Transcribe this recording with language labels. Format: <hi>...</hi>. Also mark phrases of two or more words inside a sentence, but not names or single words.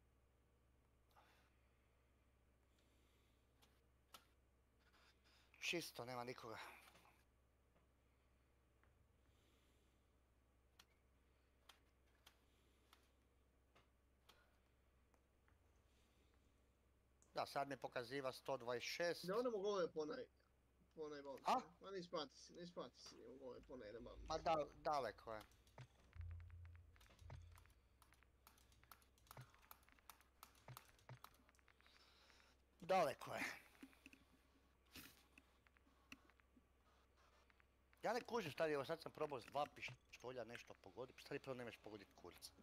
<hr>Čisto, nema nikoga. Da, sad mi pokaziva 126. Ne odemo gole po onaj bomb. A? Ma ne isplati si, idemo gole po onaj bomb. Ma daleko je. Daleko je. Ja ne kužim stari, evo sad sam probao s 2 pištolja nešto pogoditi, stari prvo nemeš pogoditi kurac.</hr>